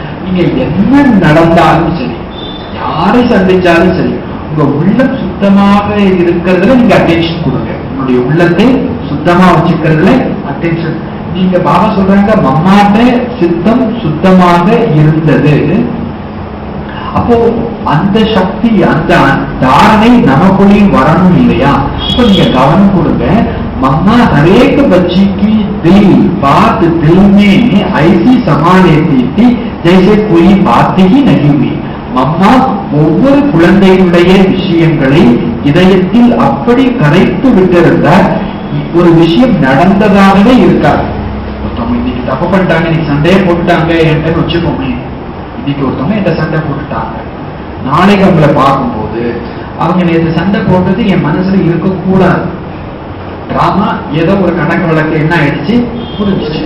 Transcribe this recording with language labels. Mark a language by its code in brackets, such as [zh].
[ta] நீங்க என்ன நடந்தாலும் சரி, யாரை சந்திச்சாலும் சரி, உங்க உள்ளம் சுத்தமாக இருக்கிறதுல நீங்க அட்டென்ஷன் கொடுங்க. உங்களுடைய உள்ளத்தை சுத்தமா வச்சுக்கிறதுல அட்டென்ஷன். நீங்க பாபா சொல்றாங்க மம்மாட்ட சித்தம் சுத்தமாக இருந்தது. அப்போ அந்த சக்தி, அந்த தாரணை நமக்குள்ளேயும் வரணும் இல்லையா? அப்ப நீங்க கவனம் கொடுங்க. [hi] मम्मा हरेक बच्ची की दिल बात दिल में ऐसी समा लेती थी जैसे कोई बात ही नहीं हुई. [ta] மம்மா ஒவ்வொரு குழந்தையுடைய விஷயங்களை இதயத்தில் அப்படி கரைத்து விட்டிருந்தார். ஒரு விஷயம் நடந்ததாகவே இருக்காது. ஒருத்தவங்க இன்னைக்கு தப்பு பண்ணிட்டாங்க, இன்னைக்கு சண்டையே போட்டுட்டாங்க என்கிட்ட வச்சுக்கோங்க. இன்னைக்கு ஒருத்தவங்க என்கிட்ட சண்டை போட்டுட்டாங்க, நாளைக்கு அவங்களை பார்க்கும்போது அவங்க நேற்று சண்டை போட்டது என் மனசுல இருக்கக்கூடாது. டிராமா ஏதோ ஒரு கணக்கு வழக்கு என்ன ஆயிடுச்சு, புரிஞ்சிச்சு.